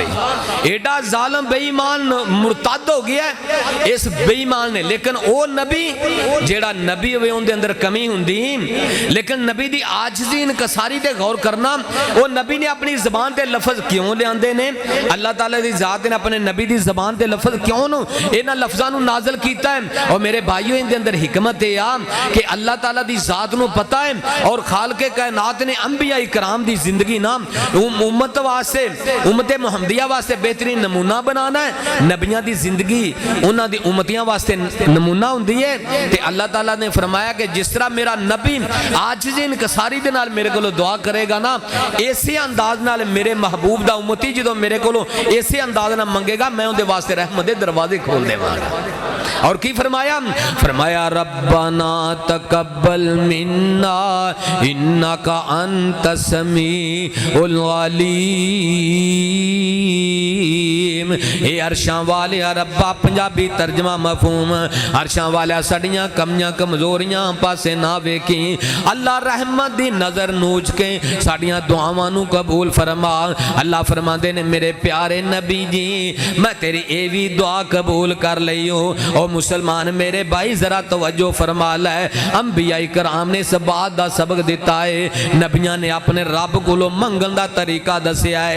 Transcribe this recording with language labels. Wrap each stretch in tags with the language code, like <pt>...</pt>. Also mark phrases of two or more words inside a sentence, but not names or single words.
<pa>ایڈا ظالم بے ایمان مرتد ہو گیا ہے اس بے ایمان نے. لیکن او نبی جیڑا نبی ہوئے ان دے اندر کمی ہوندی لیکن نبی دی عاجزی انکساری تے غور کرنا او نبی نے اپنی زبان تے لفظ کیوں لے آندے نے. اللہ تعالیٰ دی ذات نے اپنے نبی دی زبان تے لفظ کیوں نو انہاں لفظاں نو نازل کیتا ہے. اور میرے بھائیو ان دے اندر حکمت ہے کہ اللہ تعالیٰ دی ذات نو پتہ ہے اور خالق کائنات نے انبیاء کرام دی زندگی نا امت واسطے امت محمدیہ واسطے بہترین نمونہ بنانا ہے. نبیاں دی زندگی انہاں دی امتیاں واسطے نمونہ ہوندی ہے. تے اللہ تعالیٰ نے فرمایا کہ جس طرح میرا نبی عاجزی انکساری دے نال میرے کولو دعا کرے گا نا ایسے انداز نال میرے محبوب دا امتی جدوں میرے کولو ایسے انداز نال منگے گا میں ان دے واسطے رحمت دے دروازے کھول دے گا. اور کی فرمایا</pa> <ar>ربنا تقبل منا انکا انت السمیع العلیم.</ar> <pa>اے عرشاں والے ربا پنجابی ترجمہ مفہوم عرشاں والے سڑیاں کمیاں کمزوریاں پاسے نہ ویکھی اللہ رحمت دی نظر نوچ کے ساڑیاں دعاواں نو قبول فرما. اللہ فرما دے نے میرے پیارے نبی جی میں تیری ایوی دعا قبول کر لئیو. او مسلمان میرے بھائی ذرا توجہ فرما لے انبیاء کرام نے اس بات دا سبق دیتا ہے نبیاں نے اپنے رب کو لو منگن دا طریقہ دسیا ہے.</pa>